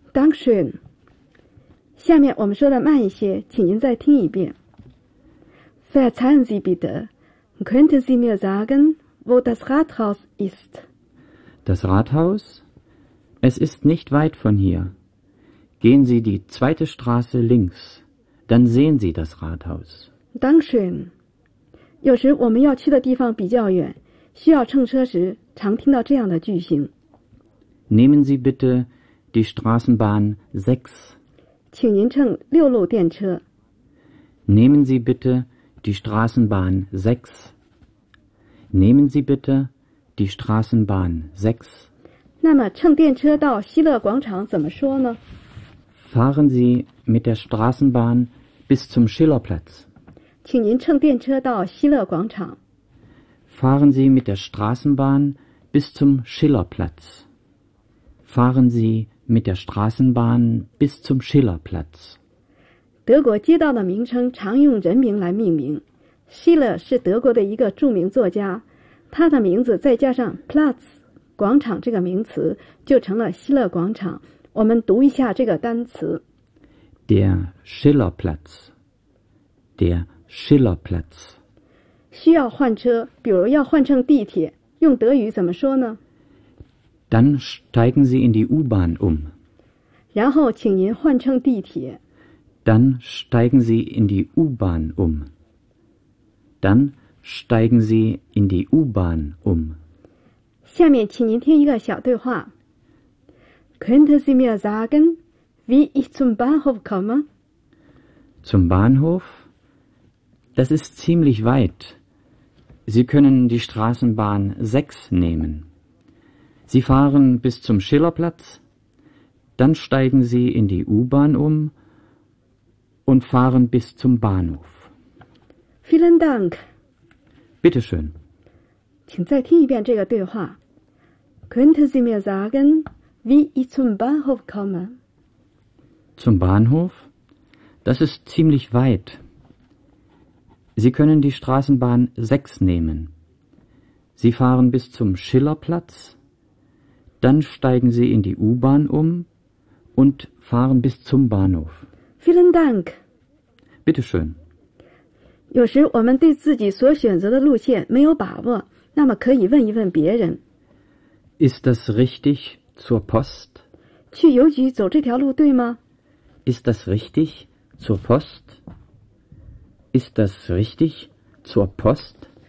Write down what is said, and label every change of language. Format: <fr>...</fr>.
<de>Dankeschön.</de> <zh>下面我们说的慢一些，请您再听一遍。</zh> <de>Verzeihen Sie bitte, könnten Sie mir sagen, wo das Rathaus ist? Das Rathaus? Es ist nicht weit von hier. Gehen Sie die zweite Straße links, dann sehen Sie das Rathaus. Dankeschön.</de> <zh>有时我们要去的地方比较远，需要乘车时，常听到这样的句型。</zh> <de>Nehmen Sie bitte die Straßenbahn 6.</de> <zh>请您乘六路电车。</zh> <de>Nehmen Sie bitte die Straßenbahn 6. Nehmen Sie bitte die Straßenbahn 6.</de> <zh>那么乘电车到希勒广场怎么说呢？</zh> <de>Fahren Sie mit der Straßenbahn bis zum Schillerplatz.</de> <zh>请您乘电车到希勒广场。</zh> <de>Fahren Sie mit der Straßenbahn bis zum Schillerplatz. Fahren Sie mit der Straßenbahn bis zum Schillerplatz.</de> <zh>德国街道的名称常用人名来命名。希勒是德国的一个著名作家，他的名字再加上 Platz 广场这个名词，就成了希勒广场。我们读一下这个单词</zh> <de>：Der Schillerplatz. Der Schillerplatz.</de> <zh>需要换车，比如要换乘地铁，用德语怎么说呢</zh> <de>？Dann steigen Sie in die U-Bahn um.</de> <zh>然后请您换乘地铁。</zh> <de>Dann steigen Sie in die U-Bahn um. Dann steigen Sie in die U-Bahn um.</de> <zh>下面请您听一个小对话。</zh> <de>Könnten Sie mir sagen, wie ich zum Bahnhof komme? Zum Bahnhof? Das ist ziemlich weit. Sie können die Straßenbahn 6 nehmen. Sie fahren bis zum Schillerplatz, dann steigen Sie in die U-Bahn um und fahren bis zum Bahnhof. Vielen Dank. Bitte schön.</de> <zh>请再听一遍这个对话。</zh> <de>Könnten Sie mir sagen... Wie ich zum Bahnhof komme? Zum Bahnhof? Das ist ziemlich weit. Sie können die Straßenbahn 6 nehmen. Sie fahren bis zum Schillerplatz, dann steigen Sie in die U-Bahn um und fahren bis zum Bahnhof. Vielen Dank. Bitte schön.</de> <zh>有时我们对自己所选择的路线没有把握，那么可以问一问别人。</zh> <de>Ist das richtig? Zur Post?</de> <zh>去邮局走这条路对吗</zh> <de>?Ist das richtig? Zur Post? Ist das richtig? Zur Post?</de>